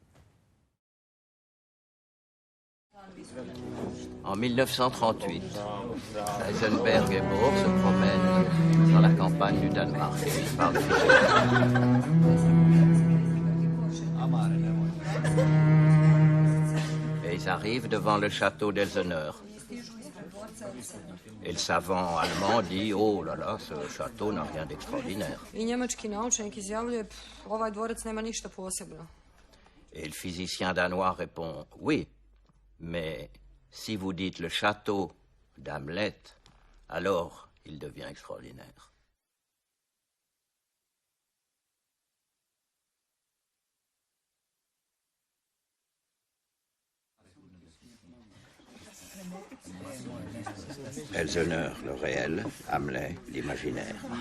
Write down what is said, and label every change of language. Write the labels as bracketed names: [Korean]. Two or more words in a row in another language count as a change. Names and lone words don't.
[French] En 1938, Heisenberg et Bohr se promènent dans la campagne du Danemark et ils parlent et ils arrivent devant le château d'Elseneur. Et le savant allemand dit, oh là là, ce château n'a rien d'extraordinaire. [Bosnian] I njemački naučnik izjavljuje, ovaj dvorac nema ništa posebno. [French] Et le physicien danois répond, oui, mais si vous dites le château d'Hamlet, alors il devient extraordinaire. Elseneur, le réel, Hamlet, l'imaginaire.